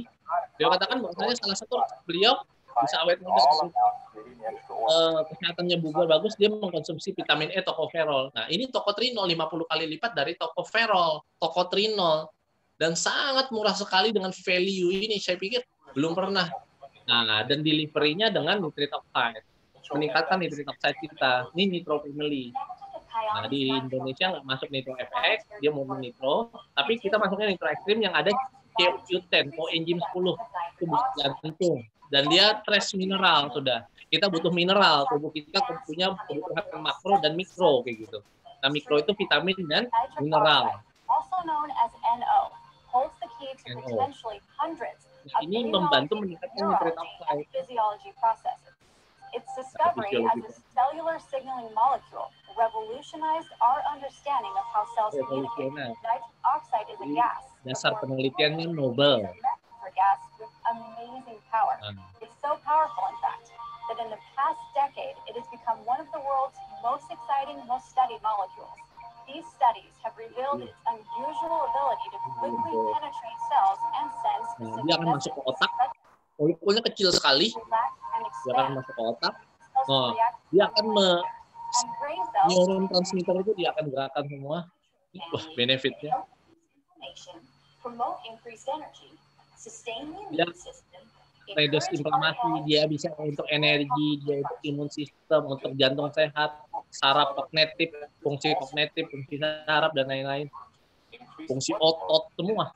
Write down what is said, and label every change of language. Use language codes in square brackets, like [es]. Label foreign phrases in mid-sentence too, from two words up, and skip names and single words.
[id] Beliau katakan bahwasanya salah satu beliau bisa awet muda, kesehatannya bugar bagus, dia mengkonsumsi vitamin E tocopherol. Nah, ini tocotrienol 50 kali lipat dari tocopherol, tocotrienol, dan sangat murah sekali dengan value ini. Saya pikir belum pernah. Nah, dan delivery-nya dengan nitrate oxide, meningkatkan nitrate oxide kita. Ini Nitro Family. Nah, di Indonesia nggak masuk Nitro FX, dia mau Nitro, tapi kita masuknya Nitro Extreme yang ada CoQ10, coenzyme 10, itu buat jantung. Dan dia trace mineral sudah. Kita butuh mineral, tubuh kita punya kebutuhan makro dan mikro kayak gitu. Nah, mikro itu vitamin dan mineral. NO. Nah, ini membantu meningkatkan nitrate oxide. [en] Its discovery as a cellular signaling molecule revolutionized our understanding of how cells communicate. Nitric oxide is a gas. [id] Dasar penelitiannya Nobel. [en] For gas with amazing power. It's so powerful, in fact, that in the past decade, it has become one of the world's most exciting, most studied molecules. These studies have revealed its unusual ability to quickly penetrate cells and sense specific [id] dia akan masuk ke otak. Molekulnya kecil sekali. Dia akan masuk ke otak. Oh, dia akan neurotransmitter itu dia akan gerakan semua. Wah, benefitnya. Dia reduce inflamasi, dia bisa untuk energi, dia untuk imun sistem, untuk jantung sehat, saraf kognitif, fungsi saraf dan lain-lain, fungsi otot semua.